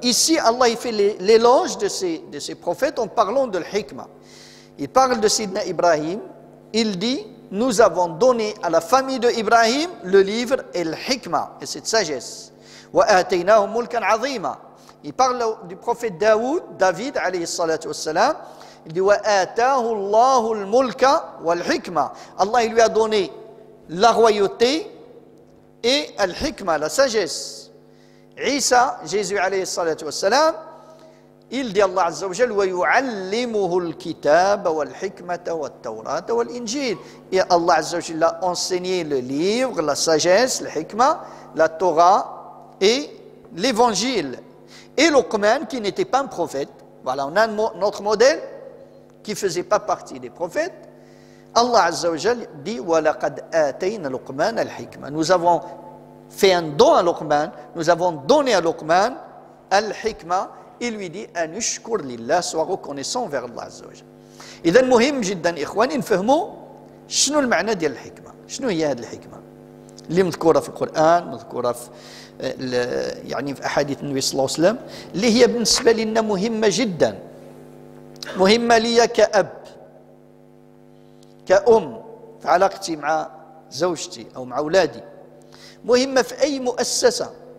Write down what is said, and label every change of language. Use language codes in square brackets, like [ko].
[fr] Ici, Allah il fait l'éloge de ces prophètes en parlant de l'hikmah. Il parle de Sidna Ibrahim, il dit: nous avons donné à la famille de Ibrahim le livre et l'hikmah, et cette sagesse. [ar] وَآتَيْنَاهُمْ مُلْكًا عَظِيمًا. [fr] Il parle du prophète David alayhi salatu wassalam. Il dit: [ar] وَآتَاهُ اللَّهُ الْمُلْكَ وَالْحِكْمَةَ. [fr] Allah il lui a donné la royauté et al-hikmah, la sagesse. Isa, Jésus alayhi salatu wassalam, il dit Allah Azza wa Jal: [ar] وَيُعَلِّمُهُ الْكِتَابَ وَالْحِكْمَةَ وَالتَّوْرَاةَ وَالْإِنْجِيلَ. [fr] Et Allah Azza wa Jal a enseigné le livre, la sagesse, le hikmah, la Torah et l'évangile. Et Luqman, qui n'était pas un prophète, voilà, on a notre modèle qui ne faisait pas partie des prophètes. Allah Azza wa Jal dit: [ar] وَلَقَدْ آتَيْنَا لُقْمَانَ الْحِكْمَةَ. [fr] Nous avons fait un don à Luqman, nous avons donné à Luqman al-hikmah. Il lui dit: [ar] أن اشكر لله, [fr] sois reconnaissant vers Allah Azza wa Jal. [ar] إذا مهم جدا إخواني نفهموا شنو المعنى ديال الحكمة. شنو هي هذه الحكمة اللي مذكورة في القرآن، مذكورة في يعني في أحاديث النبي صلى الله عليه وسلم، اللي هي بالنسبة لنا مهمة جدا، مهمة لي كأب كأم في علاقتي مع زوجتي أو مع أولادي، مهمة في أي مؤسسة.